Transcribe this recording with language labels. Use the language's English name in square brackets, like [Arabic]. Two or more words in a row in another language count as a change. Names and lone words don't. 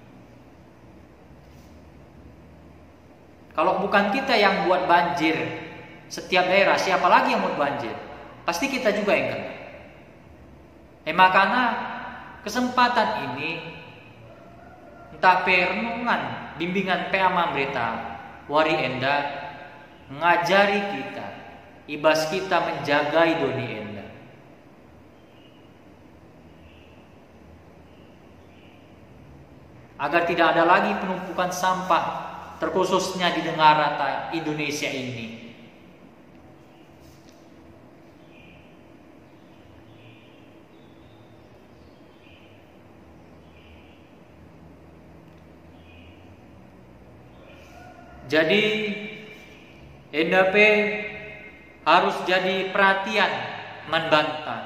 [Indonesian] Kalau bukan kita yang buat banjir setiap daerah, siapa lagi yang buat banjir? Pasti kita juga yang kena. Makanya kesempatan ini, entah perenungan, bimbingan PA Mambreta, [Batak Karo] Wari Enda, [Indonesian] mengajari kita, [Batak Karo] ibas kita menjagai doni enda. [Indonesian] Agar tidak ada lagi penumpukan sampah, terkhususnya di negara Indonesia ini. Jadi NDP harus jadi perhatian, membantah.